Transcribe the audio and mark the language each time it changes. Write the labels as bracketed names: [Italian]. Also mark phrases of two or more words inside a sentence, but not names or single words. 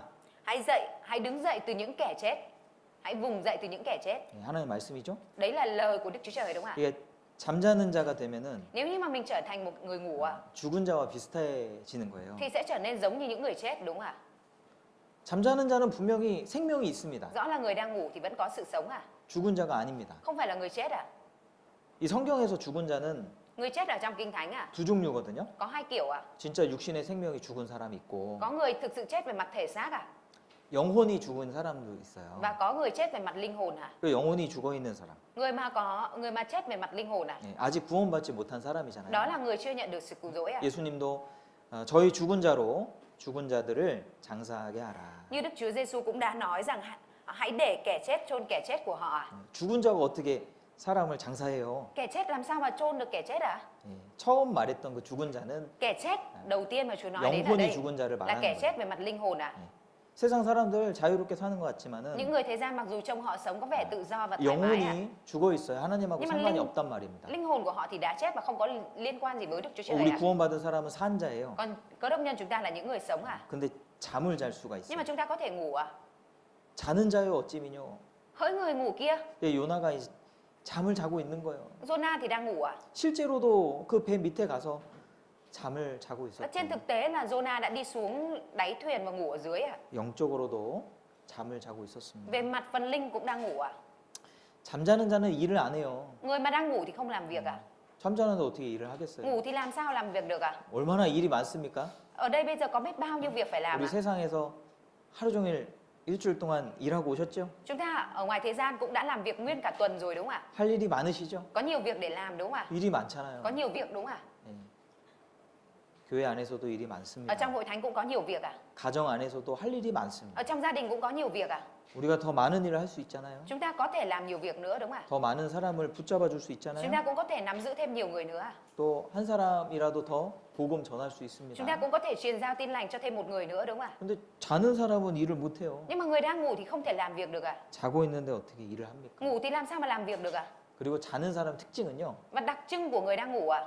[Vietnamese] hãy dậy, hãy đứng dậy từ những kẻ chết. Hãy vùng dậy từ những kẻ chết. [Korean] 예, 하나님 말씀이죠. [Vietnamese] Đấy là lời của Đức Chúa Trời đúng không ạ? [Korean] 이게 잠자는 자가 되면은 [Vietnamese] Nếu như mà mình trở thành một người ngủ ạ, [Korean] 죽은 자와 비슷해지는 거예요. [Vietnamese] thì sẽ trở nên giống như những người chết đúng không ạ? [Korean] 잠자는 자는 분명히 생명이 있습니다. [Vietnamese] Rõ là người đang ngủ thì vẫn có sự sống à? [Korean] 죽은 자가 아닙니다. [Vietnamese] Không phải là người chết à? [Korean] 이 성경에서 죽은 자는 [Vietnamese] Người chết ở trong Kinh Thánh à? [Korean] 두 종류거든요. [Vietnamese] Có hai kiểu à? [Korean] 진짜 육신의 생명이 죽은 사람이 있고 [Vietnamese] Có người thực sự chết về mặt thể xác à? [Korean] 영혼이 죽은 사람도 있어요. [Vietnamese] Và có người chết về mặt linh hồn à? [Korean] 그 영혼이 죽어 있는 사람. [Vietnamese] Người mà chết về mặt linh hồn à? [Korean] 예, 아직 구원받지 못한 사람이잖아요. [Vietnamese] Đó là người chưa nhận được sự cứu rỗi à? [Korean] 예수님도 저희 죽은 자로 죽은 자들을 장사하게 하라. [Vietnamese] Như Đức Chúa Giêsu cũng đã nói rằng hãy để kẻ chết chôn kẻ chết của họ à? [Korean] 죽은 자가 어떻게 사람을 장사해요? [Vietnamese] Kẻ chết làm sao mà chôn được kẻ chết à? [Korean] 예, 처음 말했던 그 죽은 자는 [Vietnamese] Kẻ chết đầu tiên mà Chúa nói đến ở [Korean] 영혼이 [Vietnamese] đây [Korean] 죽은 자를 [Vietnamese] là [Korean] 말하는 [Vietnamese] kẻ [Korean] 거예요. [Vietnamese] chết về mặt linh hồn à? [Korean] 세상 사람들 자유롭게 사는 것 같지만은 [Vietnamese] Những người thế gian mặc dù trông họ sống có vẻ tự do và thoải mái à? [Korean] 영혼이 죽어 있어요. 하나님하고 [Vietnamese] Nhưng mà [Korean] 상관이 [Vietnamese] linh- [Korean] 없단 말입니다. [Vietnamese] Linh hồn của họ thì đã chết và không có liên quan gì với Đức Chúa Trời [Korean] 우리 [Vietnamese] à? [Korean] 구원받은 사람은 산 자예요. [Vietnamese] Còn cơ đốc nhân chúng ta là những người sống à? [Korean] 근데 잠을 잘 수가 [Vietnamese] Nhưng [Korean] 있어요. [Vietnamese] mà chúng ta có thể ngủ à? [Korean] 자는 자여 어찌 미뇨. [Vietnamese] Hỡi người ngủ kia, [Korean] 예, 요나가 잠을 자고 있는 거예요. [Vietnamese] Jonah thì đang ngủ à? [Korean] 실제로도 그 배 밑에 가서 잠을 자고 [Vietnamese] Và [Korean] 있었고 [Vietnamese] trên thực tế là Jonah đã đi xuống đáy thuyền và ngủ ở dưới à? [Korean] 영적으로도 잠을 자고 있었습니다. [Vietnamese] Về mặt phần linh cũng đang ngủ à? [Korean] 잠자는 자는 일을 안 해요. [Vietnamese] Người mà đang ngủ thì không làm việc à? [Korean] 잠자는데 어떻게 일을 하겠어요? [Vietnamese] Ngủ thì làm sao làm việc được à? [Korean] 얼마나 일이 많습니까? [Vietnamese] Ở đây bây giờ có biết bao nhiêu việc phải làm [Korean] 우리 [Vietnamese] à? [Korean] 세상에서 하루 종일 일주일 동안 일하고 오셨죠? [Vietnamese] Chúng ta ở ngoài thế gian cũng đã làm việc nguyên cả tuần rồi đúng không ạ? [Korean] 할 일이 많으시죠? [Vietnamese] Có nhiều việc để làm đúng không ạ? [Korean] 일이 많잖아요. [Vietnamese] Có nhiều việc đúng không ạ? [Korean] 예. 교회 안에서도 일이 [Vietnamese] Ở [Korean] 많습니다. [Vietnamese] trong hội thánh cũng có nhiều việc à? [Korean] 가정 안에서도 할 일이 많습니다. [Vietnamese] Ở trong gia đình cũng có nhiều việc à? [Korean] 우리가 더 많은 일을 할 수 있잖아요. [Vietnamese] Chúng ta có thể làm nhiều việc nữa đúng không ạ? [Korean] 더 많은 사람을 붙잡아 줄 수 [Vietnamese] Chúng ta [Korean] 있잖아요. [Vietnamese] cũng có thể nắm giữ thêm nhiều người nữa à? [Korean] 또 한 사람이라도 더 복음 전할 수 [Vietnamese] Chúng ta [Korean] 있습니다. [Vietnamese] cũng có thể truyền giao tin lành cho thêm một người nữa đúng không ạ? [Korean] 근데 자는 사람은 일을 못 해요. [Vietnamese] Nhưng mà người đang ngủ thì không thể làm việc được à? [Korean] 자고 있는데 어떻게 일을 합니까? [Vietnamese] Ngủ thì làm sao mà làm việc được à? [Korean] 그리고 자는 사람 특징은요. [Vietnamese] Và đặc trưng của người đang ngủ à?